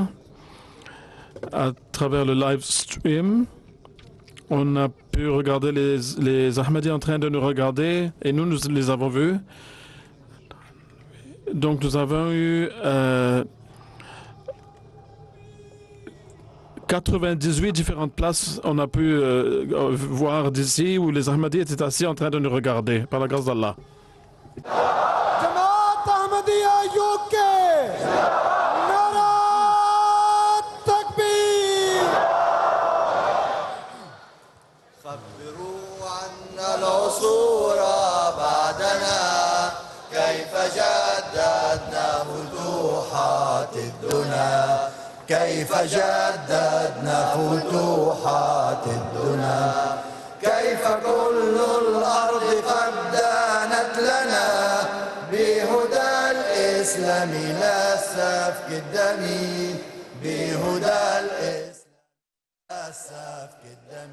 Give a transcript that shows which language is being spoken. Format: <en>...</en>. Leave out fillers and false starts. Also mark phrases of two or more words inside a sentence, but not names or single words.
<fr>À travers le live stream, on a pu regarder les Ahmadis en train de nous regarder, et nous les avons vus. Donc nous avons eu 98 différentes places, on a pu voir d'ici où les Ahmadis étaient assis en train de nous regarder, par la grâce d'Allah.</fr> <ur>جماعت احمدیہ یو کے نعرہ تکبیر.</ur> <ar>خبروا عنا العصور بعدنا كيف جددنا فتوحات الدنا، كيف جددنا فتوحات الدنا، كيف كل الأرض قد دانت لنا بهدى الإسلام لا سفك الدم، بهدى الإسلام لا سفك الدم.</ar>